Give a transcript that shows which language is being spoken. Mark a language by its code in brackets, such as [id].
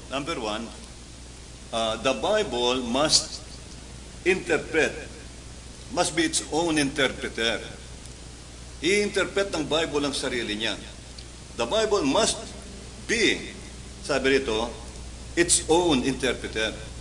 [en] Number one, the Bible must interpret, must be its own interpreter. [tl] I-interpret ng Bible ang sarili niya. [en] The Bible must be, [tl] sabi rito, [en] its own interpreter.